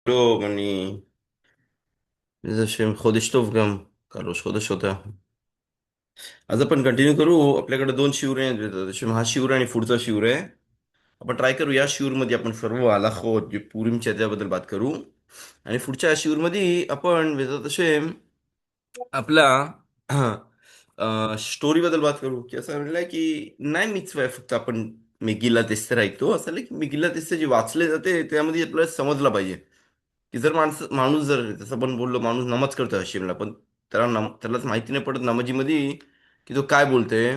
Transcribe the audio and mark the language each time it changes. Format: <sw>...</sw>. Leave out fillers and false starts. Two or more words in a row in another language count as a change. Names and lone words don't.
<he>טוב, איזה שם חודש טוב גם, קלוש חודש होता.</he> <mr>आज आपण कंटिन्यू करू. आपल्याकडे दोन शिवरे आहेत त्याच्यामुळे हा शिवर आणि पुढचा शिवर आहे. आपण ट्राय करू या शिवरमध्ये आपण सर्व आलाखोत जे पुरीमच्या त्याबद्दल बात करू. आणि पुढच्या शिवरमध्ये आपण वेगळं तसे आपला स्टोरी बद्दल बात करू की असं म्हणलंय की नाही मीच फक्त आपण</mr> <he>מגילת אסתר</he> <mr>ऐकतो असं नाही की</mr> <he>מגילת אסתר</he> <mr>जे वाचले जाते त्यामध्ये आपल्याला समजलं पाहिजे की जर माणूस जर जसं आपण बोललो माणूस नमाज करतो हशिमला पण त्यालाच माहिती नाही पडत नमाजीमध्ये की तो काय बोलतोय.</mr>